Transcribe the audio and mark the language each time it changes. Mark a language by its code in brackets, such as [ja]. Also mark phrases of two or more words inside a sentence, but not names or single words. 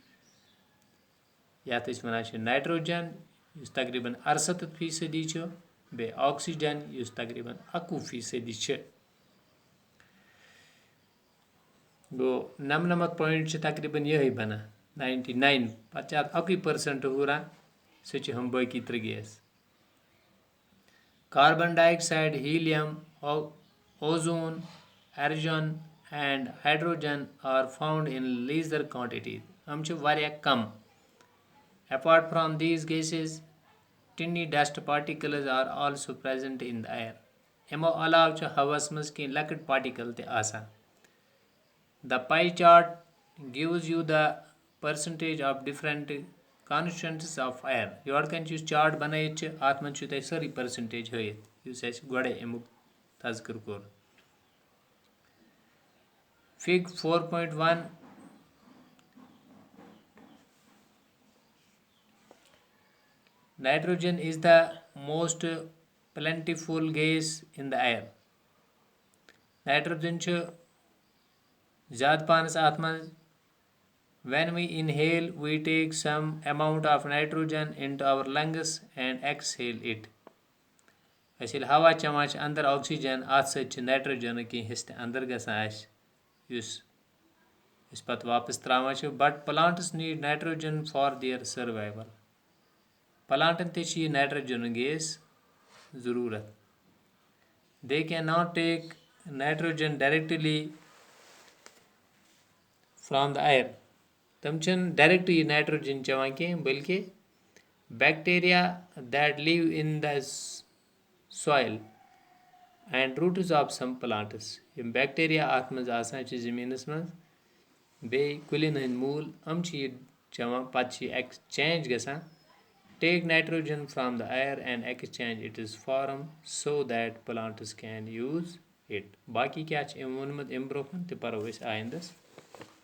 [ks] یَتھ أسۍ وَنان چھِ نایٹروجن یُس تقریٖباً 68% چھُ بیٚیہِ آکسیجن یُس تقریٖباً 21% چھِ گوٚو 99 چھِ تقریٖباً یِہٕے بَنان 99 پَتہٕ چھِ اَتھ 1% ہُران سُہ چھِ ہُم باقٕے 3 گیس [en] carbon dioxide helium ozone argon and hydrogen are found in lesser quantities [ks] یِم چھِ واریاہ کَم [en] apart from these gases tiny dust particles are also present in the air [ks] یِمو علاوٕ چھِ ہواہَس منٛز کینٛہہ لۄکٕٹۍ پارٹِکل تہِ آسان [en] The pie chart gives you the percentage of different constituents of air. [ks] یورٕ کَنۍ چھُ یُس چارٹ بَنٲیِتھ چھِ اَتھ منٛز چھُ تۄہہِ سٲرٕے پٔرسَنٹیج ہٲیِتھ یُس اَسہِ گۄڈَے اَمیُک تذکر کوٚر [en] Fig 4.1 Nitrogen is the most plentiful gas in the air. Nitrogen [ks] چھُ زیادٕ پانَس اَتھ منٛز [en] when we inhale we take some amount of nitrogen into our lungs and exhale it [ks] أسۍ ییٚلہِ ہوا چٮ۪وان چھِ اَندَر آکسیجن اَتھ سۭتۍ چھِ نایٹروجنُک کینٛہہ حِصہٕ تہِ اَندَر گژھان اَسہِ یُس أسۍ پَتہٕ واپَس ترٛاوان چھِ [en] but plants need nitrogen for their survival [ks] پٕلانٹَن تہِ چھِ یہِ نایٹروجنُک گیس ضروٗرت [en] they can not take nitrogen directly from the air [ks] تِم چھِنہٕ ڈایریکٹ یہِ نایٹروجن چٮ۪وان کینٛہہ بٔلکہِ [en] bacteria that live in the soil and roots of some plants [ks] یِم بیکٹیریا اَتھ منٛز آسان چھِ زٔمیٖنَس منٛز بیٚیہِ کُلٮ۪ن ہٕنٛدۍ موٗل یِم چھِ یہِ چٮ۪وان پَتہٕ چھِ یہِ ایکسچینج گژھان [en] take nitrogen from the air and exchange it is form so that plants can use it [ks] باقٕے کیٛاہ چھِ أمۍ ووٚنمُت اَمہِ برونٛہہ کُن تہِ پَرو أسۍ آیندَس